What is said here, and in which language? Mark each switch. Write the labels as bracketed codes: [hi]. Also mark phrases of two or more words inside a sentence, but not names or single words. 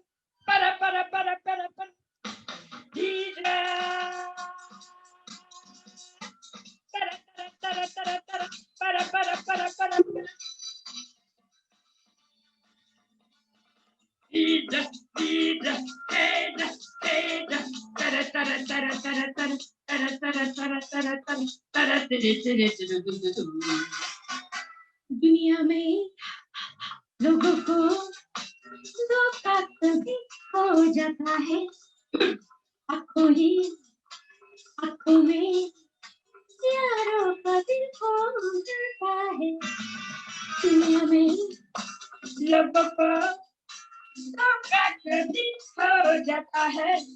[hi] Para para para para para. Vidra! Tara tara tara tara tara. Para para para para para. Vidra, vidra, vidra, vidra. Tara tara tara tara tara. Tara tara tara tara tara. Tara tiri tiri tiri tiri tiri. दुनिया में लोगों को धोखा कभी हो जाता है आंखों में यारों का दिल खो जाता है दुनिया में लोगों को धोखा कभी हो जाता है